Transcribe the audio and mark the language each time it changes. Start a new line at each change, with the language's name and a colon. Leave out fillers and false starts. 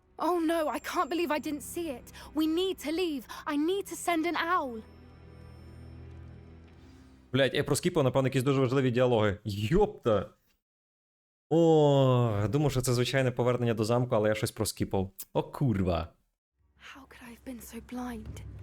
English: Oh no, I can't believe I didn't see it. We need to leave. I need to send an owl.
Ukrainian: Блять, я проскіпав, напевно, якісь дуже важливі діалоги. Йопта! О, думав, що це звичайне повернення до замку, але я щось проскіпав. О, курва.
English: How could I have been so blind?